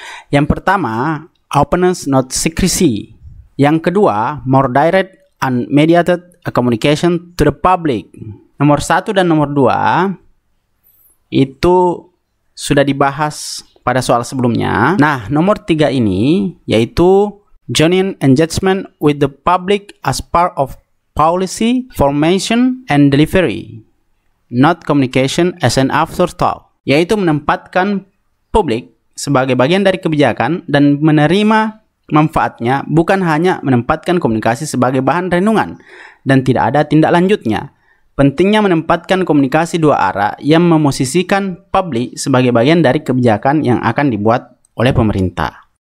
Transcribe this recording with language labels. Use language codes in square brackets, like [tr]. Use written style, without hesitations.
[id] Yang pertama, [en] openness not secrecy. [id] Yang kedua, [en] more direct and mediated communication to the public. [id] Nomor 1 dan nomor 2 itu sudah dibahas pada soal sebelumnya. Nah, nomor 3 ini yaitu [en] genuine engagement with the public as part of policy formation and delivery, not communication as an afterthought. [id] Yaitu menempatkan publik sebagai bagian dari kebijakan dan menerima manfaatnya, bukan hanya menempatkan komunikasi sebagai bahan renungan dan tidak ada tindak lanjutnya. Pentingnya menempatkan komunikasi dua arah yang memosisikan publik sebagai bagian dari kebijakan yang akan dibuat oleh pemerintah.